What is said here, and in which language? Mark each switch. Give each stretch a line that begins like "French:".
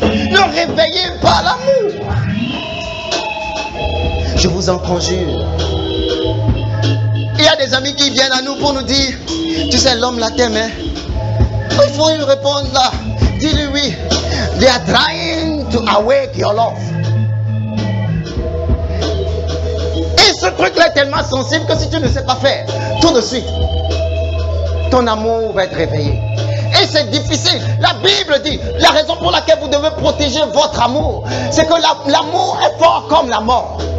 French: Ne réveillez pas l'amour. Je vous en conjure. Il y a des amis qui viennent à nous pour nous dire, tu sais, l'homme là t'aime, hein? Il faut lui répondre là. Dis-lui oui.
English: They are trying to awake your love.
French: Et ce truc-là est tellement sensible que si tu ne sais pas faire, tout de suite, ton amour va être réveillé. Et c'est difficile. La Bible dit, la raison pour laquelle vous devez protéger votre amour, c'est que l'amour est fort comme la mort.